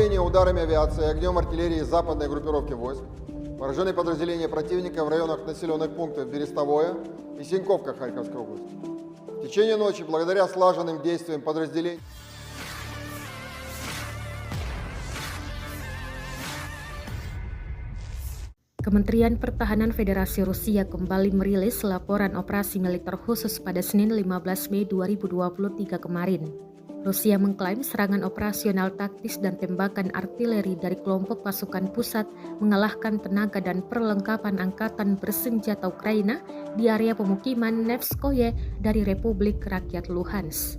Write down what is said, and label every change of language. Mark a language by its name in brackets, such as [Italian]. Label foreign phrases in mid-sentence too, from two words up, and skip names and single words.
[Russian] ударами авиации и огнем артиллерии западной группировки войск поражены подразделения противника в районах населенных пунктов Берестовое и Синьковка Харьковской области. В течение ночи, благодаря слаженным действиям подразделений, [Indonesian] Kementerian Pertahanan Federasi Rusia kembali merilis laporan operasi militer khusus pada Senin 15 Mei 2023 kemarin. Rusia mengklaim serangan operasional taktis dan tembakan artileri dari kelompok pasukan pusat mengalahkan tenaga dan perlengkapan angkatan bersenjata Ukraina di area pemukiman Nevskoye dari Republik Rakyat Luhansk.